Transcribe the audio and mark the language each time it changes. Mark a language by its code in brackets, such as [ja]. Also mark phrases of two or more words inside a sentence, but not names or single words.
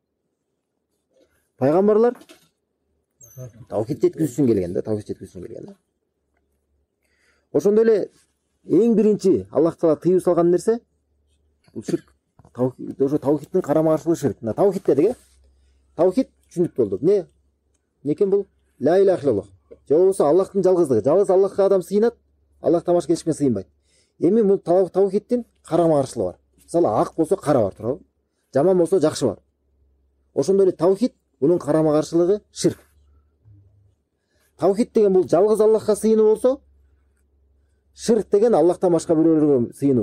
[ky] Пайгамбарлар таухид жеткизиш үчүн келген да, таухид жеткизиш үчүн келген да. Ошондой эле эң биринчи Аллах Таала тыюу салган нерсе бул ширк. Ошо таухидтин карама каршылыгы ширк. Мына таухид дедик, таухид түшүндүк болду. Эмне экен бул? [ar] لا إله إلا الله. [ky] Же болбосо Аллахтын жалгыздыгы. Жалгыз Аллахка адам сыйынат, Аллахтан башка эч кимге сыйынбайт. Эми бул таухидтин карама каршылыгы бар. Мисалы ак болсо кара бар, туурабы? Жаман болсо жакшы бар. Ошондой эле таухид, мунун карама каршылыгы ширк. Таухид деген бул жалгыз Аллахка сыйынуу болсо, ширк деген Аллахтан башка бирөөлөргө сыйынуу.